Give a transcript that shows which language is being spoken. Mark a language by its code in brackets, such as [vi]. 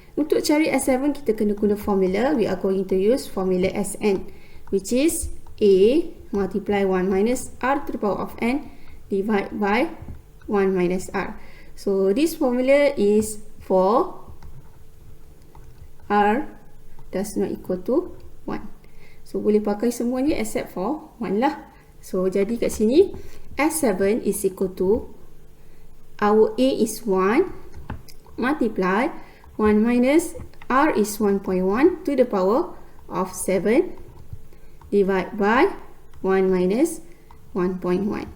[ms] Untuk cari S7 kita kena guna formula. [en] We are going to use formula Sn, which is A multiply 1 minus R to the power of n divided by 1 minus R. So this formula is for R does not equal to 1. [ms] So boleh pakai semuanya [en] except for 1 [ms] lah. So jadi kat sini [en] S7 is equal to, our A is 1 multiply 1 minus R is 1.1 to the power of 7 divided by 1 minus 1.1.